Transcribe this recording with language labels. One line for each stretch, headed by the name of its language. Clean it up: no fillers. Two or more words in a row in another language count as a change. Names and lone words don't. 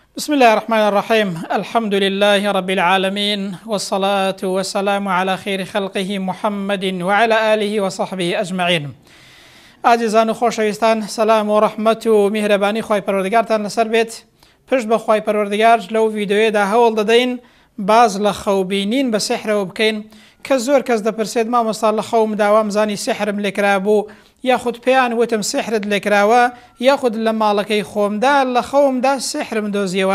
Arabic: بسم الله الرحمن الرحيم. الحمد لله رب العالمين، والصلاة والسلام على خير خلقه محمد وعلى آله وصحبه أجمعين.
Central Kurdish: عزیزان و خۆشەویستان، سلام و ڕەحمەت و میهرەبانی خوای پەروەردگارتان لەسەر بێت. پشت بە خوای پەروەردگار لەو ڤیدیۆیەدا هەوڵ دەدەین باز لە خەوبینین بە سحرەوە بکەین کە زۆر کەس دەپرسێت مامۆستا لە خەوم داوام زانی سحرم لێکرا بوو، یاخود پێیان وتم سحرت لێکراوە، یاخود لە ماڵەکەی خۆمدا لە خەومدا سحرم دۆزیەوە.